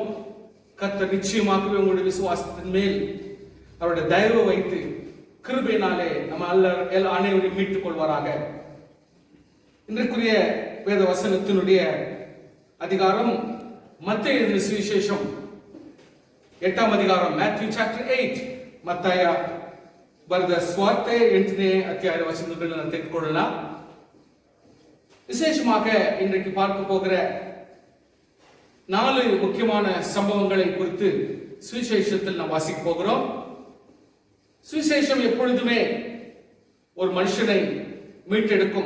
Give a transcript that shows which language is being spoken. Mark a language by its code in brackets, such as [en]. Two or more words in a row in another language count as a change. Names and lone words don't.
[ta] கர்த்தர் நிச்சயமாகவே உங்களுடைய விசுவாசத்தின் மேல் அவருடைய தயவு வைத்து கிருபையினாலே நம்ம அனைவரையும் மீட்டுக் கொள்வாராக. இன்றைக்குரிய வேத வசனத்தினுடைய அதிகாரம் மத்தேயு எழுதின சுவிசேஷம் 8th அதிகாரம், [en] Matthew chapter 8. [kn] ಮತ್ತಾಯ ಬರೆದ ಸ್ವಾರ್ತೆ 8ನೇ ಅಧ್ಯಾಯದ ವಚನಗಳನ್ನು ತೆಗೆದುಕೊಳ್ಳೋಣ. [ta] விசேஷமாக இன்றைக்கு பார்க்க போகிற 4 முக்கியமான சம்பவங்களை குறித்து சுவிசேஷத்தில் நாம் வாசிக்க போகிறோம். சுவிசேஷம் எப்பொழுதுமே ஒரு மனுஷனை மீட்டெடுக்கும்.